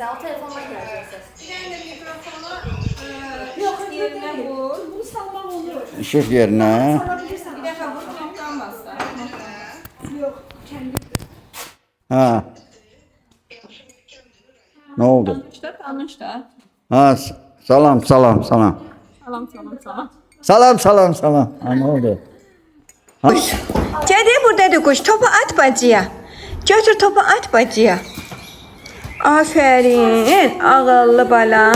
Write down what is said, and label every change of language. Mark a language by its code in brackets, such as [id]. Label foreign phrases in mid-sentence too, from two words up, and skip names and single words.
[tr] O telefonla geleceksin. Işık yerine. Ha. Ne oldu? [az] Tanış da. [tr] Ha, salam. Salam. Ha, ne oldu? Ha? [az] Gədə buradadır quş. Topu at bacıya. Götür topu at bacıya. Aferin. Ağıllı bala.